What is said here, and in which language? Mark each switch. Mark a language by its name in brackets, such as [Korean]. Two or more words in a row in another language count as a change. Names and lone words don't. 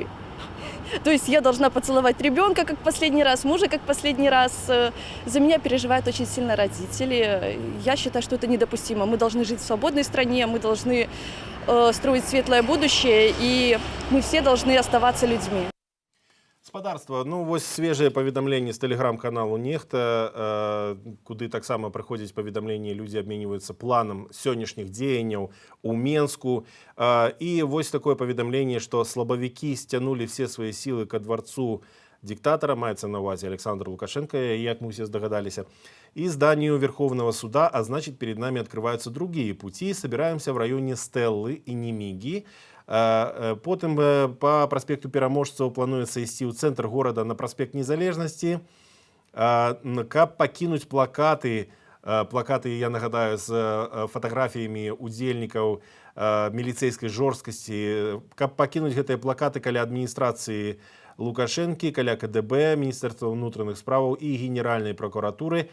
[Russian] То есть я должна поцеловать ребенка, как последний раз, мужа, как последний раз. За меня переживают очень сильно родители. Я считаю, что это недопустимо. Мы должны жить в свободной стране, мы должны строить светлое будущее, и мы все должны оставаться людьми. [Belarusian] Спадарства, ну вось свежее паведамленне з тэлеграм-каналу Нехта, куды таксама прыходзяць паведамленні, людзі абменьваюцца планам сённяшніх дзеянняў у Менску. І вось такое паведамленне, што слабавікі сцянулі все свае сілы ка дварцу диктатора, маецца на увазе Александр Лукашенко, як мы все здогадалися, [Russian] и зданию Верховного суда, а значит перед нами открываются другие пути. Собираемся в районе Стеллы и Немиги. [Belarusian] Потым по проспекту Пераможцаў плануецца ісці ў цэнтр горада на проспект Незалежнасці, каб пакінуць плакаты, я нагадаю, з фатаграфіямі удзельнікаў міліцэйскай жорсткасці, каб пакінуць гэтыя плакаты каля адміністрацыі Лукашэнкі, каля КДБ, Міністэрства ўнутраных справаў і Генеральнай прокуратуры.